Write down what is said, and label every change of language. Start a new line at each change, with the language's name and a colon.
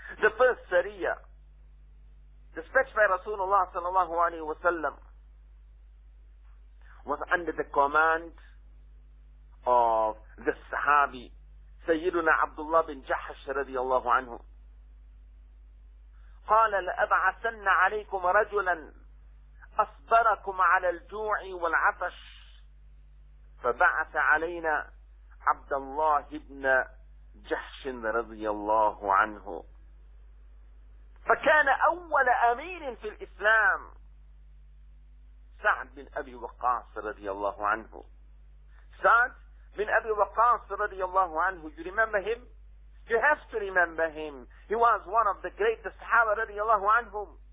English: The first Sariya, dispatched by Rasulullah sallallahu alayhi wa sallam, was under the command of the Sahabi, Sayyiduna Abdullah bin Jahash radiallahu anhu.
Arabic: قال لأبعثن عليكم رجلا أصبركم على الجوع والعطش فبعث علينا Abdullah ibn Jahash radiallahu anhu. فكان أول أمير في الإسلام Sa'd bin Abi Waqas radiallahu anhu. Sa'd bin Abi Waqas radiallahu anhu,
English: you remember him? You have to remember him. He was one of the greatest Sahaba radiallahu anhum.